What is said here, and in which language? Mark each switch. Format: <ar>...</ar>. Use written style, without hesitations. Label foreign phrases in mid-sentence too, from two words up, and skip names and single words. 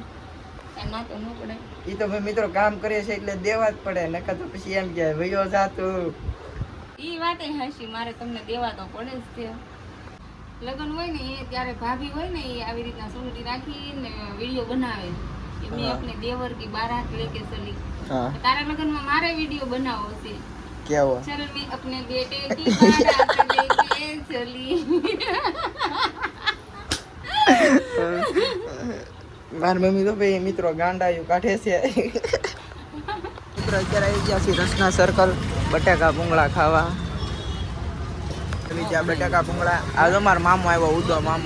<gu>ના તો ન પડે. એ તો ભાઈ મિત્રો કામ કરે છે એટલે દેવા જ પડે, નકર તો પછી એમ કે વયો જાતું. ઈ વાત હાશી, મારે તમને દેવા તો પડે જ છે. લગ્ન હોય ને એ ત્યારે ભાભી હોય ને એ આવી રીતના સુંદરી રાખીને વિડીયો બનાવે કે</gu> <hi>मैं अपने देवर की बारात लेके चली.</hi> <gu>તારા લગ્નમાં મારે વિડીયો બનાવવો છે. કેવો?</gu> <hi>चल मैं अपने बेटे की बारात लेके चली.</hi> <gu>મારી મમ્મી તો ભાઈ મિત્રો ગાંડાયું કાઢે છે. મિત્રો અત્યારે આવી ગયા છે રસના સર્કલ બટાકા ભૂંગળા ખાવા. બટાકા ભૂંગળા આ તો મારો મામો આવ્યો, ઉદો મામો.</gu>